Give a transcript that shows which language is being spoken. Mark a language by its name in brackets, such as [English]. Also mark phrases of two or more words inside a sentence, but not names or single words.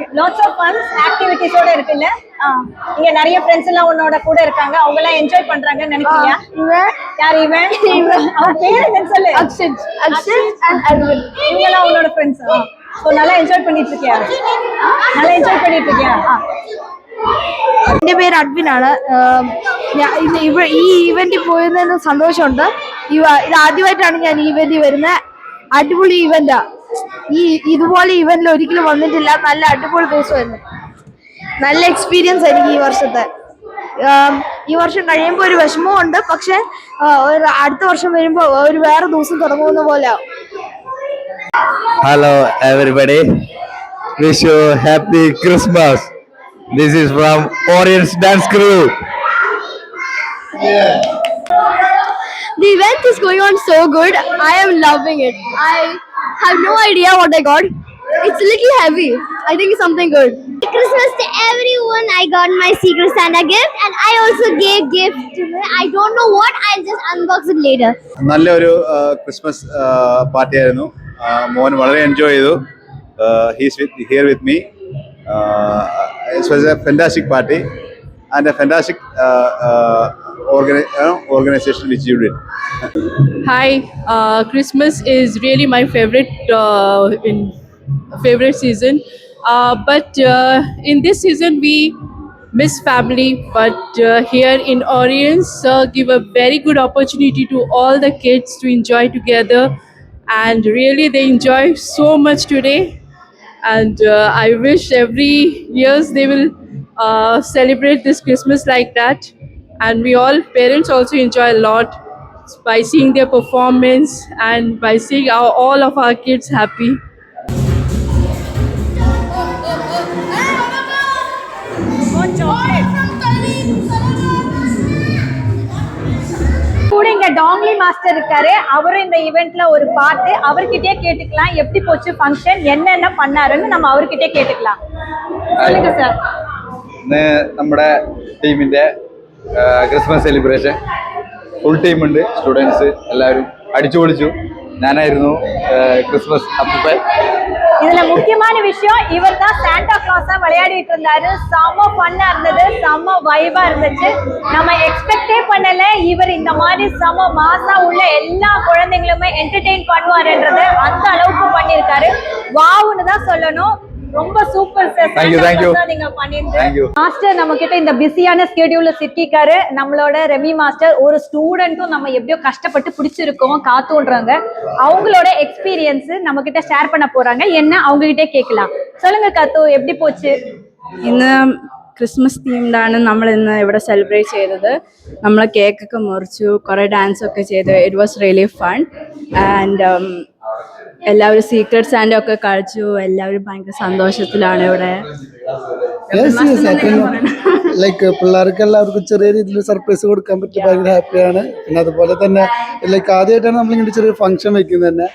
[English] lots of funs [Tamil] ஆக்டிவிட்டிஸோட இருக்குல்ல? இங்க நிறைய ஃப்ரெண்ட்ஸ் எல்லாம் உன்னோட கூட இருக்காங்க, அவங்க எல்லாம் என்ஜாய் பண்றாங்கன்னு நினைக்கிறியா? இவன் யார்? இவன் அவன் பேர் என்னன்னு சொல்லு. அக்ஷத் அண்ட் அர்வின். இவங்க எல்லாம் உன்னோட ஃப்ரெண்ட்ஸ். ஸோ நல்லா என்ஜாய் பண்ணிட்டு இருக்கியா? நல்லா என்ஜாய் பண்ணிட்டு இருக்கியா? [Malayalam] എൻ്റെ പേര് അഡ്വിനാണ്. ഈ ഈവെന്റിൽ പോയതിന് സന്തോഷമുണ്ട്. ഇത് ആദ്യമായിട്ടാണ് ഞാൻ ഈവെന്റിൽ വരുന്നത്. അടിപൊളി ഈവെന്റാ. ഇതുപോലെ ഈവെന്റിൽ ഒരിക്കലും വന്നിട്ടില്ല. നല്ല അടിപൊളി ദിവസമായിരുന്നു. നല്ല എക്സ്പീരിയൻസ് ആയിരിക്കും ഈ വർഷത്തെ. ഈ വർഷം കഴിയുമ്പോൾ ഒരു വിഷമവും ഉണ്ട്, പക്ഷെ അടുത്ത വർഷം വരുമ്പോൾ ഒരു വേറെ ദിവസം തുടങ്ങുന്ന പോലെ. [English] Hello everybody, wish you happy Christmas. This is from Orient's Dance Crew. The event is going on so good. I am loving it. I have no idea what I got. It's a little heavy. I think it's something good. Christmas to everyone. I got my Secret Santa gift and I also gave gift to me. I don't know what. I'll just unbox it later. [Malayalam] നല്ലൊരു ക്രിസ്മസ് പാർട്ടിയായിരുന്നു. മോൻ വളരെ എൻജോയ് ചെയ്തു. [English] He's here with me. It was a fantastic party and a fantastic organization which you did. Hi, Christmas is really my favorite season. But in this season we miss family. But here in Orience, give a very good opportunity to all the kids to enjoy together, and really they enjoy so much today. And I wish every years they will celebrate this Christmas like that. And we all parents also enjoy a lot by seeing their performance and by seeing all of our kids happy. [Tamil] கூட இங்க டாங்லி மாஸ்டர் இருக்காரு. அவரும் இந்த ஈவெண்ட்ல ஒரு பார்ட். அவர்கிட்டயே கேட்டுக்கலாம் எப்படி போச்சு ஃபங்க்ஷன், என்னென்ன பண்ணாருன்னு நம்ம அவர்கிட்டயே கேட்டுக்கலாம். சொல்லுங்க சார். [Malayalam] ഇന്ന് നമ്മുടെ ടീമിന്റെ ക്രിസ്മസ് സെലിബ്രേഷൻ ഫുൾ ടീമുണ്ട്. സ്റ്റുഡൻസ് എല്ലാവരും അടിച്ചു പൊളിച്ചു. ഞാനായിരുന്നു ക്രിസ്മസ് അപ്പൂപ്പൻ. [Tamil] இதுல முக்கியமான விஷயம், இவர் தான் சாண்டா கிளாஸா விளையாடிட்டு இருந்தாரு. செம ஃபன்னா இருந்தது, செம வைபா இருந்துச்சு. நம்ம எக்ஸ்பெக்டே பண்ணல இவர் இந்த மாதிரி செம மாசா உள்ள எல்லா குழந்தைங்களுமே என்டர்டெயின் பண்ணுவாருன்றது. அந்த அளவுக்கு பண்ணிருக்காரு. வாவுன்னு தான் சொல்லணும். ரொம்ப சூப்பர் சார். நீங்க பண்ணிருந்தீங்க. மாஸ்டர் நம்ம கிட்ட இந்த பிஸியான ஸ்கெடியூல்ல சிக்கிக்காரு. நம்மளோட ரெமி மாஸ்டர் ஒரு ஸ்டூடெண்ட்டும் நம்ம எப்படியோ கஷ்டப்பட்டு பிடிச்சிருக்கோம் காத்துன்றாங்க. அவங்களோட எக்ஸ்பீரியன்ஸ் நம்ம கிட்ட ஷேர் பண்ண போறாங்க. என்ன அவங்க கிட்டே கேட்கலாம். சொல்லுங்க காத்து, எப்படி போச்சு? [Malayalam] ഇന്ന് ക്രിസ്മസ് തീംഡാണ് നമ്മൾ ഇന്ന് ഇവിടെ സെലിബ്രേറ്റ് ചെയ്തത്. നമ്മൾ കേക്കൊക്കെ മുറിച്ചു, കുറേ ഡാൻസൊക്കെ ചെയ്തു. [English] It was really fun. [Malayalam] ആൻഡ് എല്ലാവരും സീക്രട്ട് സാൻഡ ഒക്കെ കളിച്ചു. എല്ലാവരും ഭയങ്കര സന്തോഷത്തിലാണ് ഇവിടെ. ലൈക്ക് പിള്ളേർക്ക് എല്ലാവർക്കും ചെറിയ രീതിയിൽ സർപ്രൈസ് കൊടുക്കാൻ പറ്റി ഭയങ്കര ഹാപ്പിയാണ്. പിന്നെ അതുപോലെ തന്നെ ലൈക്ക് ആദ്യമായിട്ടാണ് നമ്മളിങ്ങനെ ചെറിയൊരു ഫംഗ്ഷൻ വെക്കുന്നത് തന്നെ.